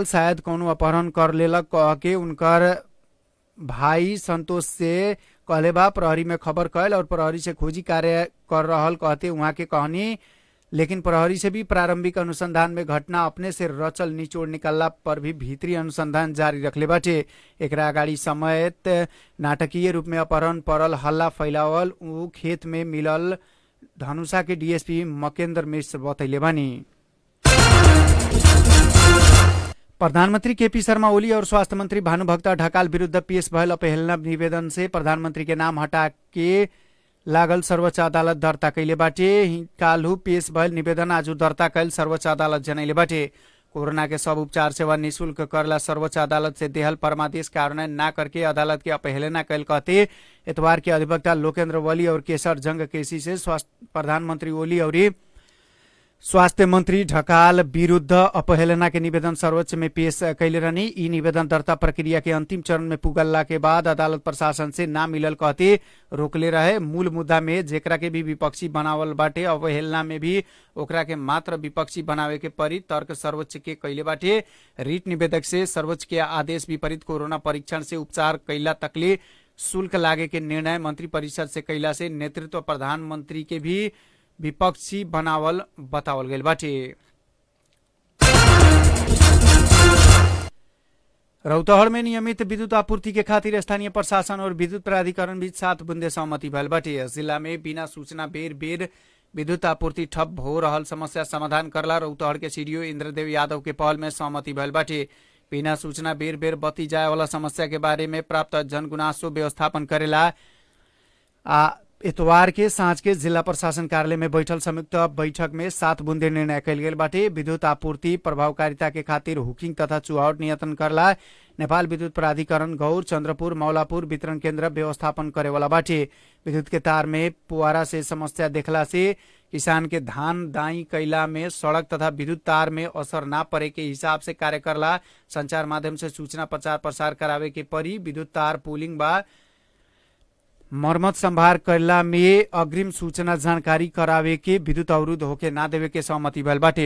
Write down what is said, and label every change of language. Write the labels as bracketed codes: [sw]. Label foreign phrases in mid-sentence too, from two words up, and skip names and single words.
[bho] शायद कोनो अपहरण कर लेलक कह के उनकर भाई संतोष से कहले बा प्रहरी में खबर कैल और प्रहरी से खोजी कार्य कर रहल कहते उहाँ के कहनी। लेकिन प्रहरी से भी प्रारंभिक अनुसंधान में घटना अपने से रचल निचोड़ निकलला पर भी भीतरी अनुसंधान जारी रखले बाटे। एकरा अगाडि समेत नाटकीय रूप में अपहरण परल हल्ला फैलावल ऊ खेत में मिलल धनुषा के डीएसपी मकेन्द्र मिश्र बतैले बानी। प्रधानमंत्री केपी शर्मा ओली और स्वास्थ्य मंत्री भानुभक्त ढकाल विरुद्ध पेश भयल अपहेलना निवेदन से प्रधानमंत्री के नाम हटा के लागल सर्वोच्च अदालत दर्ता कैले बाटे। काल्हु पेश भयल निवेदन आज दर्ता कैल सर्वोच्च अदालत जनैले बाटे। कोरोना के सब उपचार सेवा निःशुल्क करला सर्वोच्च अदालत से देहल परमादेश कार्यान्वयन ना करके अदालत के अपहेलना कैल कहते इतवार के अधिवक्ता लोकेन्द्र वली और केशर जंग केसी से प्रधानमंत्री ओली और स्वास्थ्य मंत्री ढकाल विरुद्ध अपहेलना के निवेदन सर्वोच्च में पेश कैले रहनी। ई निवेदन दर्ता प्रक्रिया के अंतिम चरण में पुगला के बाद अदालत प्रशासन से ना मिलल कहते रोकले रहे। मूल मुद्दा में जेकरा के भी विपक्षी बनावल बाटे अवहेलना में भी ओकरा के मात्र विपक्षी बनावे के परी तर्क सर्वोच्च के कैले बाटे। रीट निवेदक से सर्वोच्च के आदेश विपरीत कोरोना परीक्षण से उपचार कैला तकले शुल्क लागे के निर्णय मंत्री परिषद से कैला से नेतृत्व प्रधानमंत्री के भी विपक्षी बनावल बतावल गइल बाटे। रौतहट में नियमित विद्युत आपूर्ति के खातिर स्थानीय प्रशासन और विद्युत प्राधिकरण बीच 7 बुंदे सहमति भइल बाटे। जिला में बिना सूचना बेर बेर विद्युत आपूर्ति ठप हो रहल समस्या समाधान करला रौतहट के सीडीओ इंद्रदेव यादव के पहल में सहमति भइल बाटे। बिना सूचना बेर बेर बत्ती जाए वाला समस्या के बारे में प्राप्त जनगुनासो व्यवस्थापन करेला इतवार के साँझ के जिला प्रशासन कार्यालय में बैठल संयुक्त बैठक में 7 बुंदे निर्णय कयल गेल बाटे। विद्युत आपूर्ति प्रभावकारिता के खातिर हुकिंग तथा चुहावट नियंत्रण करला नेपाल विद्युत प्राधिकरण गौर चंद्रपुर मौलापुर वितरण केंद्र व्यवस्थापन करे वाला बाटे। विद्युत के तार में पुआरा से समस्या देखला से किसान के धान दाई कैला में सड़क तथा विद्युत तार में असर ना पड़े के हिसाब से कार्य करला संचार माध्यम से सूचना प्रचार प्रसार करावे के परी। विद्युत तार पुलिंग बा मरम्मत संभार करला में अग्रिम सूचना जानकारी करावे के विद्युत अवरुद्ध होके ना देवे के सहमति भइल बाटे।